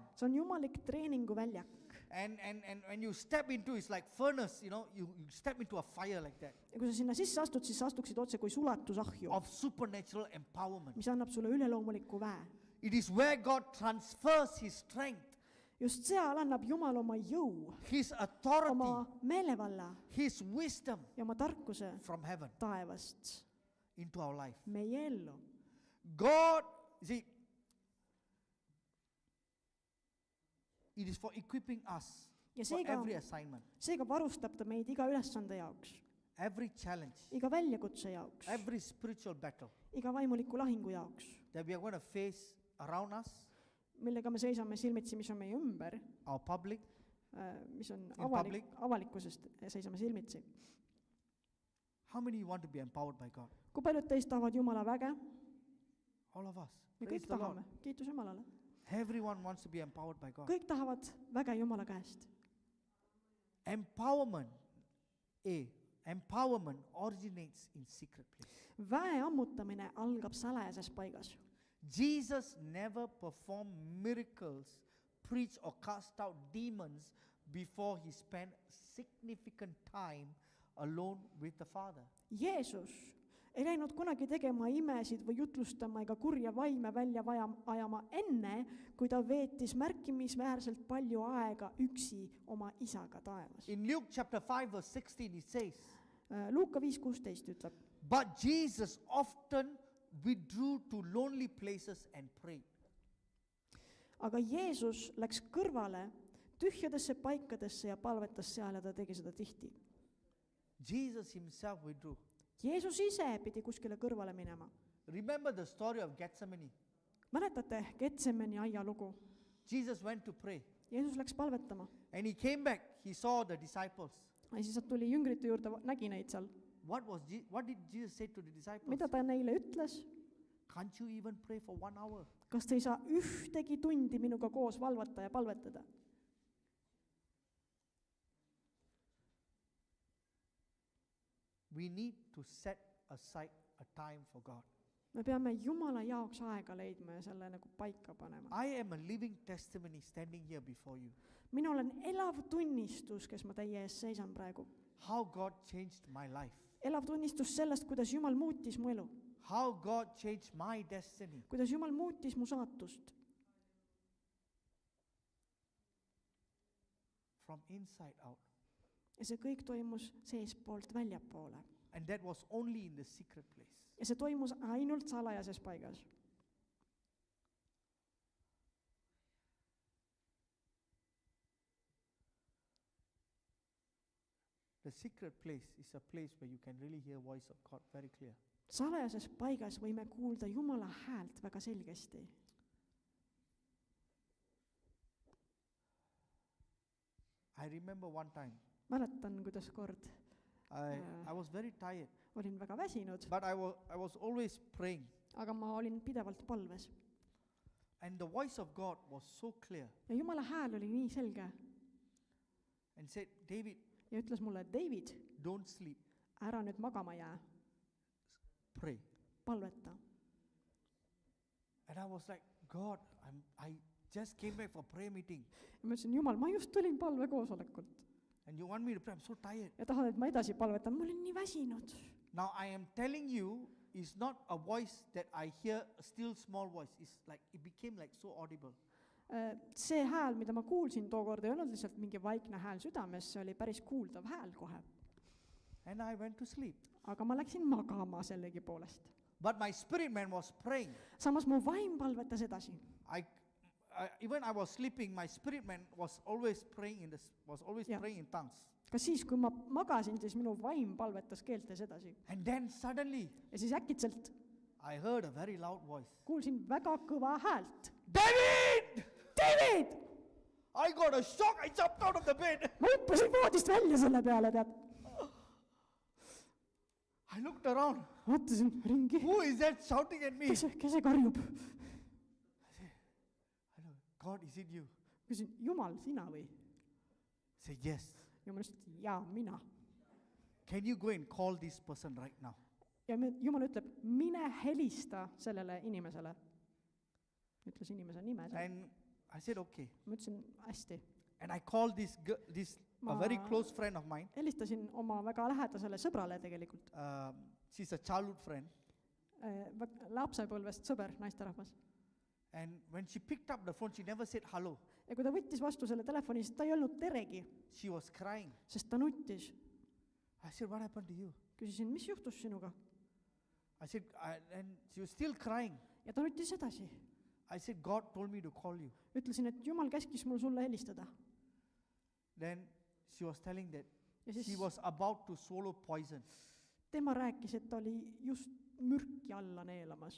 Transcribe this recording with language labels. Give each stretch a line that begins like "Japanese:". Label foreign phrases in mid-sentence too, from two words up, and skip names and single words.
Estonian: See on jumalik treeninguväljak.
English: And when you step into, it's like furnace, you step into a fire like that,
Estonian: Ja kui sa sinna sisse astud, siis sa astuksid otse kui sulatusahju,
English: of supernatural empowerment.
Estonian: mis annab sulle üleloomuliku väe.
English: It is where God transfers His strength,
Estonian: Just seal annab Jumal oma jõu,
English: His authority,
Estonian: oma meelevalla
English: His wisdom
Estonian: ja oma tarkuse
English: from heaven
Estonian: taevast
English: into our life.
Estonian: meie ellu.
English: God, see, it is for equipping us
Estonian: Ja
English: for
Estonian: seega,
English: every assignment,
Estonian: seega varustab ta meid iga ülesande jaoks,
English: every challenge,
Estonian: iga väljakutse jaoks,
English: every spiritual battle
Estonian: iga vaimuliku lahingu jaoks,
English: that we are going to face around us,
Estonian: millega me seisame silmitsi, mis on meie ümber,
English: our public.
Estonian: mis on
English: public.
Estonian: avalikkusest seisame silmitsi.
English: How many want to be empowered by God?
Estonian: Kui paljud teist tahavad Jumala väge?
English: All of us.
Estonian: Me
English: Praise
Estonian: kõik
English: the Lord.
Estonian: tahame. Kiitus Jumalale.
English: Everyone wants to be empowered by God.
Estonian: Kõik tahavad väge Jumala käest.
English: Empowerment originates in secret place.
Estonian: Väe ammutamine algab salajases paigas.
English: Jesus never performed miracles, preached or cast out demons before He spent significant time alone with the Father.
Estonian: Jeesus ei läinud kunagi tegema imesid või jutlustama ega kurja vaime välja ajama enne, kui ta veetis märkimisväärselt palju aega üksi oma isaga taevas.
English: In Luke chapter 5 verse 16 it says,
Estonian: Luuka 5:16 ütleb,
English: but Jesus often withdrew to lonely places and prayed.
Estonian: aga Jeesus läks kõrvale tühjadesse paikadesse ja palvetas seal ja ta tegi seda tihti.
English: Jesus Himself withdrew.
Estonian: Jeesus ise pidi kuskile kõrvale minema.
English: Remember the story of Gethsemane.
Estonian: Mäletate Getsemani aia lugu?
English: Jesus went to pray
Estonian: Jeesus läks palvetama
English: and He came back. He saw the disciples.
Estonian: ja siis ta tuli jüngrite juurde, nägi neid seal.
English: What did Jesus say to the disciples?
Estonian: Mida ta neile ütles?
English: Can't you even pray for 1 hour?
Estonian: Kas te ei saa ühtegi tundi minuga koos valvata ja palvetada?
English: We need to set aside a time for God.
Estonian: Me peame Jumala jaoks aega leidma ja selle nagu paika panema.
English: I am a living testimony standing here before you.
Estonian: Mina olen elav tunnistus, kes ma teie ees seisan praegu.
English: How God changed my life.
Estonian: Elav tunnistus sellest, kuidas Jumal muutis mu elu.
English: How God changed my destiny.
Estonian: Kuidas Jumal muutis mu saatust.
English: From inside out.
Estonian: Ja see kõik toimus seespoolt väljapoole.
English: And that was only in the secret place.
Estonian: Ja see toimus ainult salajases paigas.
English: The secret place is a place where you can really hear voice of God very clear.
Estonian: Salajases paigas võime kuulda Jumala häält väga selgesti.
English: I remember one time,
Estonian: Mäletan, kuidas kord
English: I was very tired,
Estonian: olin väga väsinud,
English: but I was always praying.
Estonian: aga ma olin pidevalt palves.
English: And the voice of God was so clear
Estonian: Ja Jumala hääl oli nii selge
English: and said, David,
Estonian: ja ütles mulle,
English: David, don't sleep,
Estonian: ära nüüd magama jää,
English: pray.
Estonian: palveta.
English: And I was like, God, I just came back for prayer meeting.
Estonian: Ja ma ütlesin, Jumal, ma just tulin palvekoosolekult
English: And you want me to pray? I'm so tired.
Estonian: ja tahad, et ma edasi palvetan, ma olin nii väsinud.
English: Now I am telling you, it's not a voice that I hear, a still small voice. It's like, it became like so audible.
Estonian: See hääl, mida ma kuulsin tookord, ei olnud lihtsalt mingi vaikne hääl südames, see oli päris kuuldav hääl kohe.
English: And I went to sleep.
Estonian: Aga ma läksin magama sellegi poolest.
English: But my spirit man was praying.
Estonian: Samas mu vaim palvetas edasi.
English: even I was sleeping, my spirit man was always praying Yeah. praying in tongues.
Estonian: ka siis, kui ma magasin, siis minu vaim palvetas keeltes edasi.
English: And then suddenly
Estonian: Ja siis äkitselt
English: I heard a very loud voice.
Estonian: kuulsin väga kõva häält.
English: David!
Estonian: David!
English: I got a shock. I jumped out of the bed.
Estonian: Ma hüppasin voodist välja selle peale, tead.
English: I looked around.
Estonian: Vaatasin ringi.
English: Who is that shouting at me?
Estonian: Kes see karjub?
English: I know, God, is it you?
Estonian: Küsin, Jumal, sina või?
English: Say yes.
Estonian: Jumal ütles, jaa, mina.
English: Can you go and call this person right now?
Estonian: Ja Jumal ütleb, mine helista sellele inimesele. Ütles inimese nime.
English: And I said, okay.
Estonian: Ma ütlesin, hästi.
English: And I called this a very close friend of mine.
Estonian: Helistasin oma väga lähedasele sõbrale tegelikult.
English: She's a childhood friend.
Estonian: Lapsepõlvest sõber, naisterahvas.
English: And when she picked up the phone, she never said hello.
Estonian: Ja kui ta võttis vastu selle telefoni, siis ta ei olnud teregi,
English: She was crying.
Estonian: sest ta nuttis.
English: I said, what happened to you?
Estonian: Küsisin, mis juhtus sinuga?
English: I said, and she was still crying.
Estonian: Ja ta nuttis edasi.
English: I said, God told me to call you.
Estonian: Ütlesin, et Jumal käskis mul sulle helistada.
English: Then she was telling that
Estonian: Ja siis
English: she was about to swallow poison.
Estonian: tema rääkis, et ta oli just mürki alla neelamas.